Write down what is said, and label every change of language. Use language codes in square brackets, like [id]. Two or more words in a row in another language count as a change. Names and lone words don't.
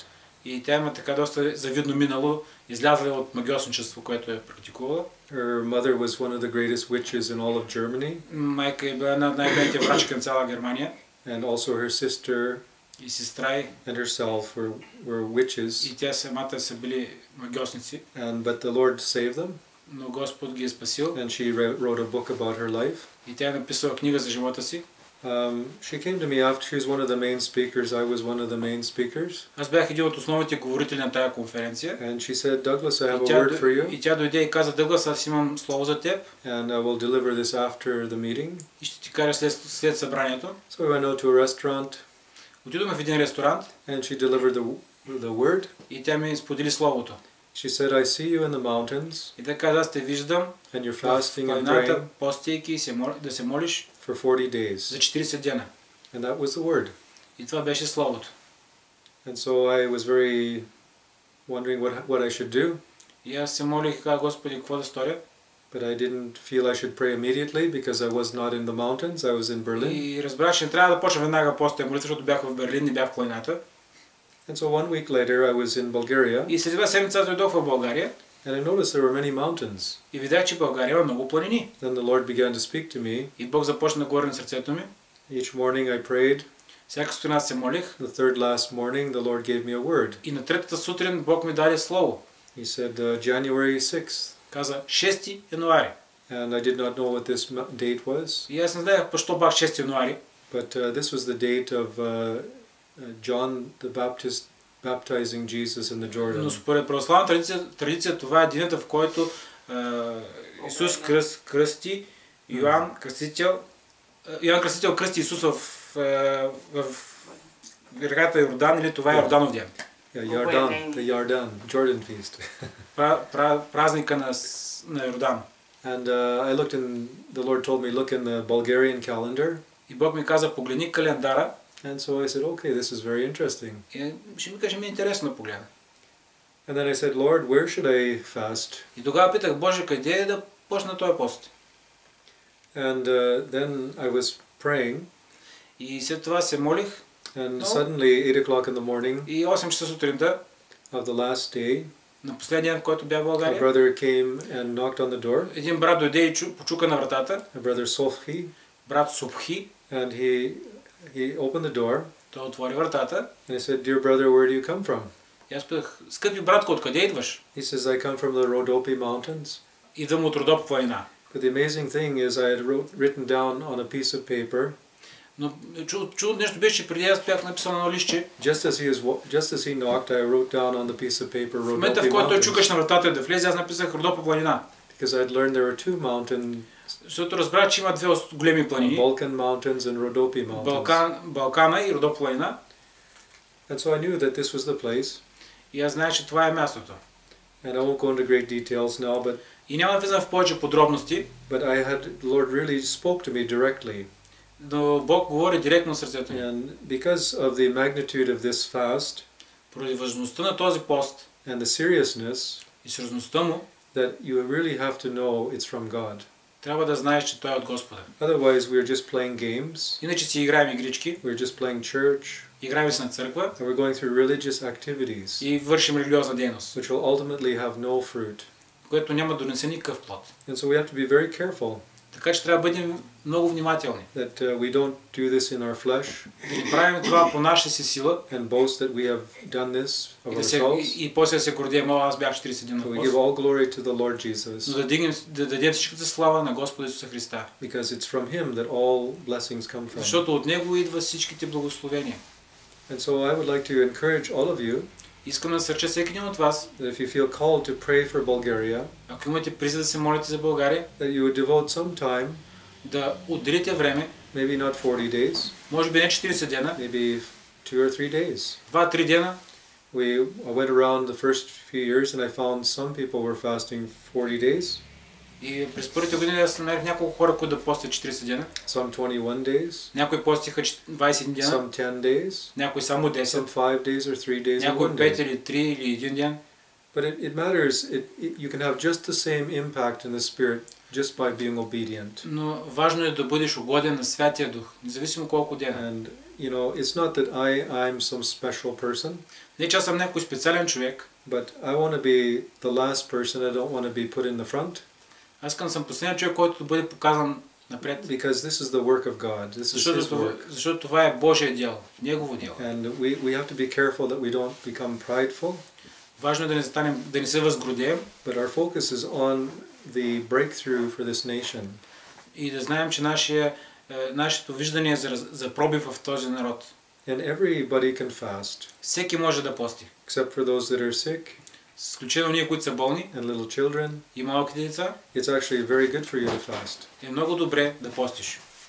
[bg] И тя има така доста завидно минало, излязла от магиосничество, което е практикувала. [en] Her mother was one of the greatest witches in all of Germany. [bg] Майка е била една от най-големите врачки на цяла Германия. [en] And also her sister [bg] и сестра й [en] and herself were witches. [bg] И тя самата са били магиосници. [en] But the Lord saved them. [bg] Но Господ ги е спасил. [en] And she wrote a book about her life. [bg] И тя е написала книга за живота си. [en] She came to me after she was one of the main speakers. I was one of the main speakers. [bg] Аз бях един от основните говорители на тая конференция. [en] And she said, Douglas, I have a word for you. [bg] И тя дойде и каза, Douglas, аз имам слово за теб. [en] And I will deliver this after the meeting. [bg] И ще ти кажа след събранието. [en] So we went out to a restaurant. [bg] Отидохме в един ресторант. [en] And she delivered the word. [bg] И тя ми сподели словото. [en] She said, I see you in the mountains. [bg] И тя каза, аз те виждам. [en] And you're fasting and praying. [bg] Постейки и да се молиш. [en] For 40 days. [bg] За 40 дена. [en] And that was the word. [bg] И това беше словото. [en] And so I was very wondering what I should do. [bg] И аз се молих, Господи, какво да сторя? [en] But I didn't feel I should pray immediately because I was not in the mountains. I was in Berlin. [bg] И разбрах, че не трябва да почна веднага поста и молитва, защото бях в Берлин и бях в планината. [en] And so 1 week later I was in Bulgaria. [bg] И след 2 седмици дойдох в България. [en] And I noticed there were many mountains. [bg] И видях, че България има много планини. [en] Then the Lord began to speak to me. [bg] И Бог започна да говори на сърцето ми. [en] Each morning I prayed. [bg] Всяка сутрин се молих. [en] The third last morning the Lord gave me a word. [bg] И на третата сутрин Бог ми даде слово. [en] He said January 6th. [bg] Каза 6 януари. [en] And I did not know what this date was. [bg] И аз не знаех защо бях 6 януари. [en] But this was the date of John the Baptist baptizing Jesus in the Jordan. [bg] Но според православна традиция това е денят, в който Исус кръсти Йоан Кръстител кръсти Исус в реката Йордан, или това е Йорданов ден. [en] Yeah, Jordan feast. [bg] Празника на Йордан. [en] And I looked in, the Lord told me, look in the Bulgarian calendar. [bg] И Бог ми каза, погледни календара. [en] And so I said, okay, this is very interesting. [bg] И ще ми каже, ми е интересно да погледна. [en] And then I said, Lord, where should I fast? [bg] И тогава питах, Боже, къде е да почна този пост? [en] And then I was praying. [bg] И след това се молих. [en] And suddenly, 8 o'clock in the morning [bg] И 8 часа сутринта, [en] of the last day, [bg] на последния ден, в който бях в [en] a [bg] България, [en] brother came and knocked on the door. [bg] един брат дойде и почука на вратата. [en] A brother Sofhi. [bg] Брат Субхи. [en] And he opened the door. [bg] Той отвори вратата. [en] And I said, dear brother, where do you come from? [bg] И аз питах, скъпи братко, откъде идваш? [en] He says, I come from the Rhodope Mountains. [bg] Идвам от Родоп планина. [en] But the amazing thing is I had written down on a piece of paper. [bg] Но чудо нещо беше, че преди аз бях написал на листче. [en] Just as he knocked, I wrote down on the piece of paper [bg] В момента, в който той чукаш на вратата да влезе, аз написах Родопа планина. [en] Because I had learned there were two mountains. [bg] Защото разбрах, че има две големи планини. [en] Balkan Mountains and Rhodope Mountains. [bg] Балкана и Родоп планина. [en] And so I knew that this was the place. [bg] И аз знаех, че това е мястото. [en] And I won't go into great details now, but [bg] И няма да влизам в повече подробности. [en] But the Lord really spoke to me directly. [bg] Но Бог говори директно в сърцето ми. [en] And because of the magnitude of this fast, [bg] поради важността на този пост [en] and the seriousness, [bg] и сериозността му, [en] that you really have to know it's from God. [bg] трябва да знаеш, че той е от Господа. [en] Otherwise, we're just playing games. [bg] Иначе си играем игрички. [en] We're just playing church. [bg] Играем си на църква. [en] And we're going through religious activities. [bg] И вършим религиозна дейност. [en] Which will ultimately have no fruit. [bg] Което няма да донесе никакъв плод. [en] And so we have to be very careful. [bg] Така че трябва да бъдем много внимателни. [en] That we don't do this in our flesh. [bg] Да не правим това по наша си сила. [en] And boast that we have done this of ourselves. [bg] И после да се гордеем, аз бях 40 дни на пост. [en] We give all glory to the Lord Jesus. [bg] Но да дадем всичката слава на Господа Исуса Христа. [en] Because it's from Him that all blessings come from. [bg] Защото от Него идва всичките благословения. [en] And so I would like to encourage all of you. [bg] Искам да насърча всеки един от вас. [en] That if you feel called to pray for Bulgaria. [bg] Ако имате призив да се молите за България. [en] That you would devote some time. [bg] Да отделите време. [en] Maybe not 40 days. [bg] Може би не 40 дена. [en] Maybe 2 or 3 days. [bg] 2-3 дена. [en] I went around the first few years and I found some people were fasting 40 days. [bg] И през първите години аз намерих няколко хора, които да постят 40 дена. [en] Some 21 days. [bg] Някои постиха 20 дена. [en] Some 10 days. [bg] Някои само 10. [en] Some 5 days or 3 days. [bg] Някои 5 или 3 или 1 ден. [en] But it matters. You can have just the same impact in the Spirit just by being obedient. [bg] Но важно е да бъдеш угоден на Святия Дух, независимо колко дена. [en] And you know, it's not that I'm some special person. [bg] Не че аз съм някой специален човек. [en] But I want to be the last person. I don't want to be put in the front. [bg] Аз искам да съм последният човек, който да бъде показан напред. [en] Because this is the work of God. This is His work. [bg] Защото това е Божие дело, Негово дело. [en] And we have to be careful that we don't become prideful. [bg] Важно е да не се възгордеем. [en] But our focus is on the breakthrough for this nation. [bg] И да знаем, че нашето виждане е за пробив в този народ. [en] And everybody can fast. [bg] Всеки може да пости. [en] Except for those that are sick. [bg] С изключение ние, които са болни. [en] And little children. [bg] И малките деца. [en] It's actually very good for you to fast. [bg] Е много добре да постиш.